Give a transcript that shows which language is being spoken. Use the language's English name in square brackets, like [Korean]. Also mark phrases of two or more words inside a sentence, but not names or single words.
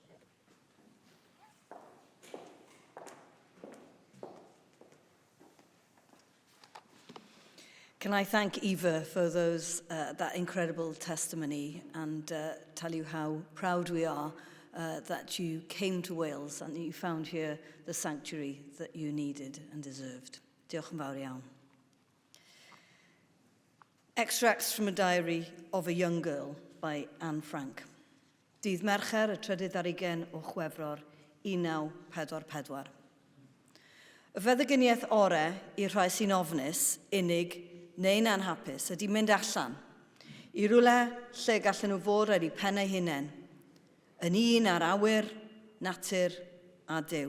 [English] Can I thank Eva for that incredible testimony and tell you how proud we are that you came to Wales and that you found here the sanctuary that you needed and deserved. [Welsh] Diolch yn fawr iawn. [English] Extracts from a diary of a young girl by Anne Frank. [Welsh] Dydd Mercher y 30 o Chwefror 1944. Y feddygyniaeth orau i rhai sy'n ofnus, unig neu'n anhapus ydy mynd allan i rwle lle gallen nhw fod ar eu pennau hunain, yn un ar awyr, natur a Duw.